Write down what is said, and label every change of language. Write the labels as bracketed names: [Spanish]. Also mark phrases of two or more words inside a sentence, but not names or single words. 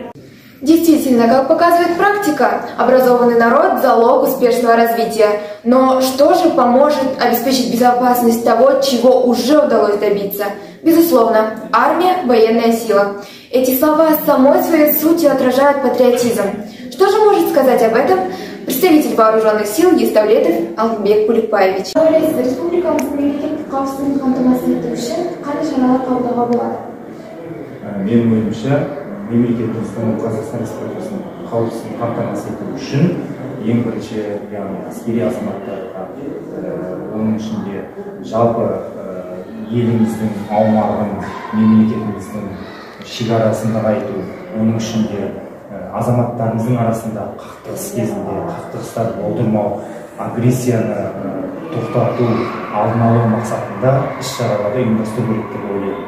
[Russian] Действительно, как показывает практика, образованный народ – залог успешного развития. Но что же поможет обеспечить безопасность того, чего уже удалось добиться? Безусловно, армия – военная сила. Эти слова самой своей сутью отражают патриотизм. Что же может сказать об этом представитель вооруженных сил Еставлетов Алтынбек Пуликбаевич? [Kazakh] Мемлекетіміздің Қазақстан Республикасының қауіпсіздігін қамтамасыз ету үшін ең бірінші, яғни әскери азаматтарға, оның ішінде жалпы еліміздің аумағын, мемлекетіміздің шекарасын нығайту, оның ішінде азаматтарымыздың арасында қақтығыс кезінде қақтығыстар болдырмау, агрессияны тоқтату, алдын алу мақсатында іс-шараларды ұйымдастыру керек деп ойлаймын.